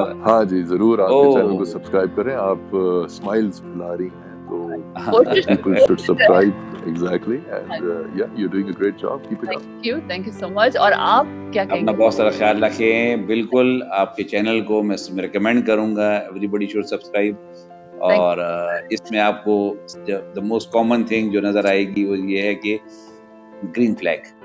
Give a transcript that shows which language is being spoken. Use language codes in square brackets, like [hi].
[ur] ہاں جی ضرور, آپ کے چینل کو سبسکرائب کریں. آپ اسمائلز پھیلا رہی ہیں, تو [en] people should subscribe. Exactly, and yeah, you're doing a great job. Keep it up. Thank you so much. [ur] اور آپ کیا کہیں گے؟ اپنا بہت سارا خیال رکھیں. بالکل آپ کے چینل کو میں ریکمینڈ کروں گا, [en] everybody should subscribe. [ur] اور اس میں آپ کو [en] the most common thing [ur] جو نظر آئے گی وہ یہ ہے کہ گرین فلیگ.